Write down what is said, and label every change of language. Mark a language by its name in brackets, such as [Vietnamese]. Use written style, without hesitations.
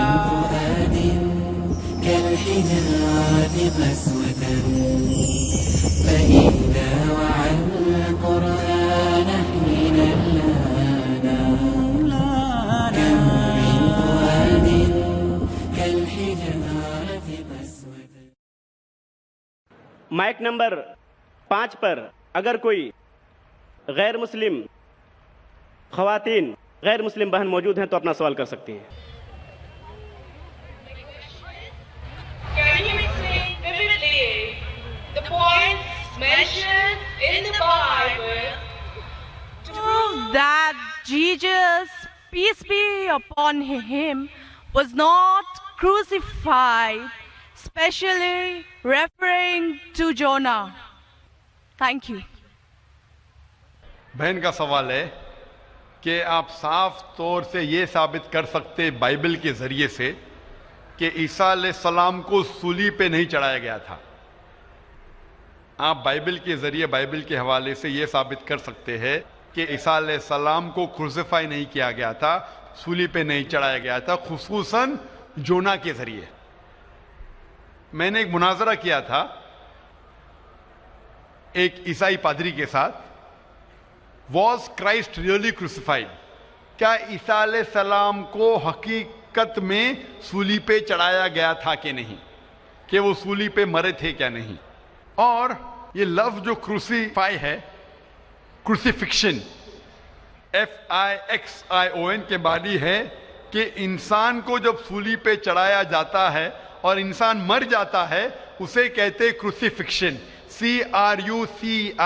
[Arabic] فؤاد كالحجارة قسوة فإذا وعى القرآن حين لانا. كم من فؤاد كالحجارة قسوة. [Urdu] مائک نمبر 5 پر اگر کوئی غیر مسلم خواتین غیر مسلم بہن موجود ہیں تو اپنا سوال کر سکتی ہیں. [English] Can you explain vividly the points mentioned in the Bible to prove that Jesus, peace be upon him, was not crucified, especially referring to Jonah? Thank you. [Urdu] بہن کا سوال ہے کہ آپ صاف طور سے یہ ثابت کر سکتے بائبل کے ذریعے سے کہ عیسیٰ علیہ السلام کو صلیب پہ نہیں چڑھایا گیا تھا. آپ بائبل کے ذریعے بائبل کے حوالے سے یہ ثابت کر سکتے ہیں کہ عیسیٰ علیہ السلام کو کروسیفائی نہیں کیا گیا تھا, صلیب پہ نہیں چڑھایا گیا تھا, خصوصاً جونا کے ذریعے. میں نے ایک مناظرہ کیا تھا ایک عیسائی پادری کے ساتھ. [English] Was Christ really crucified? [Urdu] کیا عیسیٰ علیہ السلام کو حقیقت میں صلیب پہ چڑھایا گیا تھا کہ نہیں, کہ وہ صلیب پہ مرے تھے کیا نہیں. اور یہ لفظ جو کروسیفائی ہے, کروسیفکشن FIXION کے معنی ہے کہ انسان کو جب صلیب پہ چڑھایا جاتا ہے اور انسان مر جاتا ہے اسے کہتے کروسیفکشن, CRUCIFIXION.